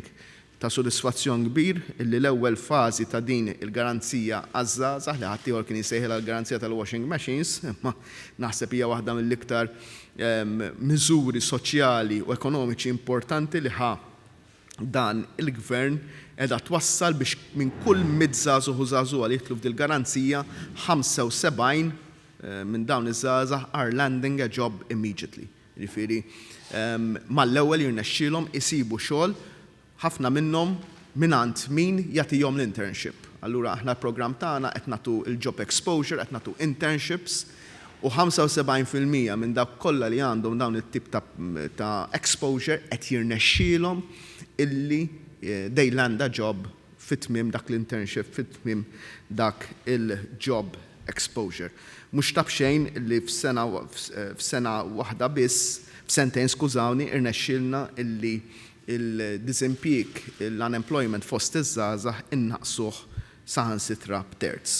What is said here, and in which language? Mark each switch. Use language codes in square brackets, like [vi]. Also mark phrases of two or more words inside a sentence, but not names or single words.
[mt] Ta' sodisfazzjon kbir illi l-ewwel fażi ta' din il-garanzija għaż-żgħażagħ li ħadd ieħor kien jsejħilha l-garanzija tal- [en] washing machines, [mt] imma naħseb hija waħda mill-iktar miżuri soċjali u ekonomiċi importanti li dan il-gvern qiegħda twassal biex minn kull żagħżugħ u żagħżugħa li jitlu f'dil garanzija 75 minn dawn iż-żgħażagħ [en] are landing a job immediately. [mt] Jiġifieri mal-ewwel jirnexxielhom isibu xogħol ħafna minnhom mingħand min jagħtihom l-internship. Allura aħna l-programm tagħna qed nagħtu il- [en] job exposure, [mt] qed nagħtu internships u 75% minn dak kollha li għandhom dawn it-tip ta' exposure qed jirnexxielhom illi [en] they land a job [mt] fit-tmiem dak l-internship, fit-tmiem dak il- [en] job exposure. [mt] Mhux tab xejn li f'sena waħda biss, f'sentejn skużawni, irnexxielna illi il-disimpjieg, l-unemployment fost iż-żgħażagħ innaqsuh saħansitra b'terz.